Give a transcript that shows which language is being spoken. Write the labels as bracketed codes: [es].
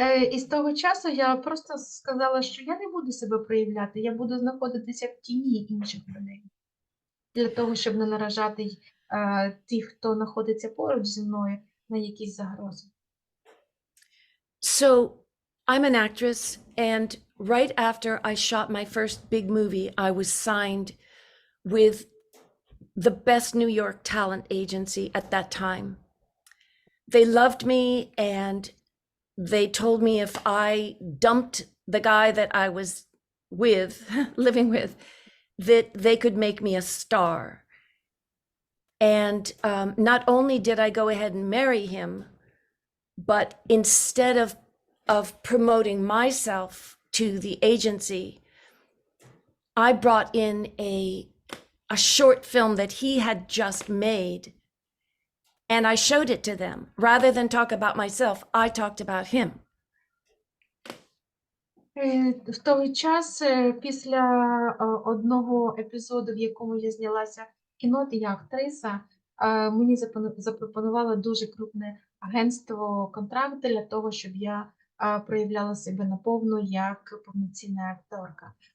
[uk] І з того часу я просто сказала, що я не буду себе проявляти, я буду знаходитися в тіні інших людей. Для того, щоб не наражати тих, хто знаходиться поруч зі мною, на якісь загрози. [en] So I'm an actress, and right after I shot my first big movie, I was signed with the best New York talent agency at that time. They loved me, and they told me if I dumped the guy that I was with, living with, that they could make me a star. And not only did I go ahead and marry him, but instead of promoting myself to the agency, I brought in a short film that he had just made, and I showed it to them. Rather than talk about myself, I talked about him. [uk] В той час, після одного епізоду, в якому я знялася в кіно, я актриса, мені запропонувало дуже крупне агентство контракт для того, щоб я проявляла себе наповну як повноцінна акторка.